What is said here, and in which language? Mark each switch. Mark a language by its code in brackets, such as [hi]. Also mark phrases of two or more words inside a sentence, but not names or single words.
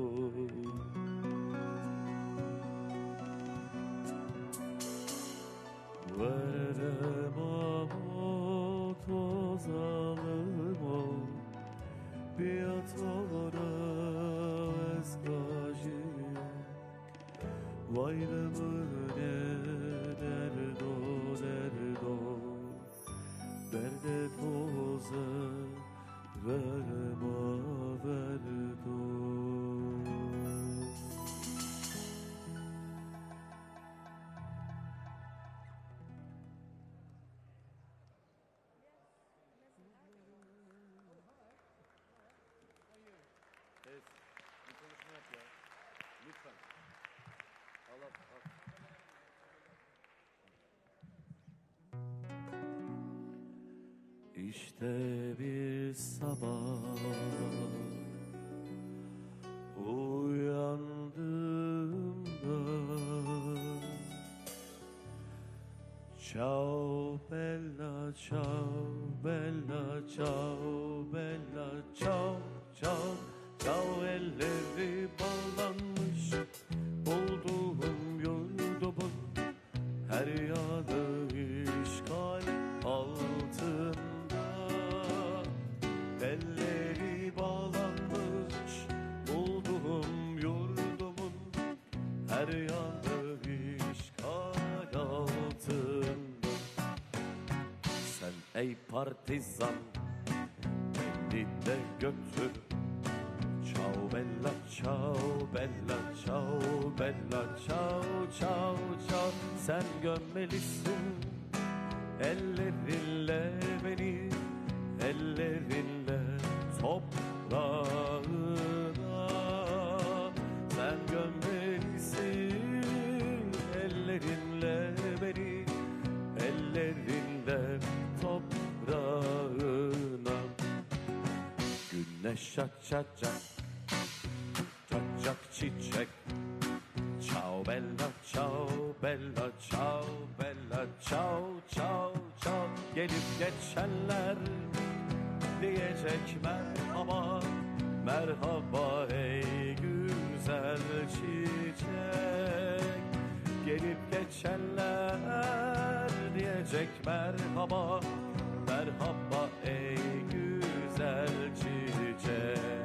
[tr] Verere babo toz alıma biatore vezrajiyo Vaylamune derdo derdo derde toze verma verdo Evet, bir konuşma yap ya. Lütfen. Allah. İşte bir sabah uyandığımda Ciao [it] bella, ciao bella, ciao bella, ciao ciao [tr] ciao elleri bağlanmış bulduğum yurdumun her yanı işgal altında elleri bağlanmış bulduğum yurdumun her yanı işgal altında sen ey partizan beni de götür [it] Ciao bella, ciao bella, ciao bella, ciao ciao [tr] ciao sen gömmelisin ellerinle beni ellerinle toprağına sen gömmelisin ellerinle beni ellerinle toprağına güneş açacak, açacak çiçek. [it] Ciao bella, ciao bella, ciao bella, ciao ciao ciao. [tr] Gelip geçenler diyecek merhaba, merhaba ey güzel çiçek. Gelip geçenler diyecek merhaba, merhaba ey güzel çiçek.